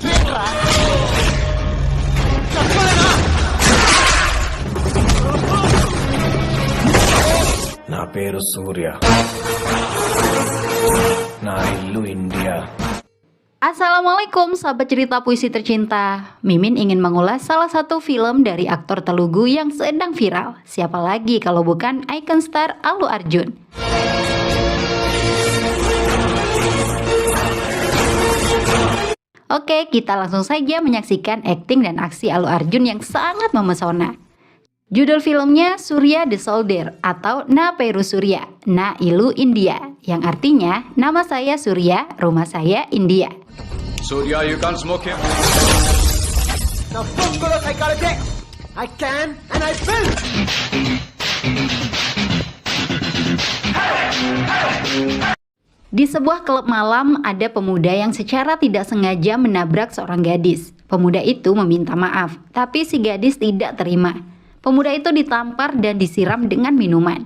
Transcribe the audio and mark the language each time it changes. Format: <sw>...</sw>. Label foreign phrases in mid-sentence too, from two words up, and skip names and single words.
<te>నా పేరు సూర్య, నా ఇల్లు ఇండియా.</te> <id>Assalamualaikum sahabat cerita puisi tercinta. Mimin ingin mengulas salah satu film dari aktor Telugu yang sedang viral. Siapa lagi kalau bukan</id> <en>icon star</en> <id>Allu Arjun. Oke, kita langsung saja menyaksikan akting dan aksi Allu Arjun yang sangat memesona. Judul filmnya Surya the Soldier atau Na Peru Surya, Na Ilu India, yang artinya nama saya Surya, rumah saya India.</id> <en>Surya, you can't smoke here. Now don't go to psychology. I can and I will.</en> <id>Di sebuah klub malam ada pemuda yang secara tidak sengaja menabrak seorang gadis. Pemuda itu meminta maaf, tapi si gadis tidak terima. Pemuda itu ditampar dan disiram dengan minuman.</id>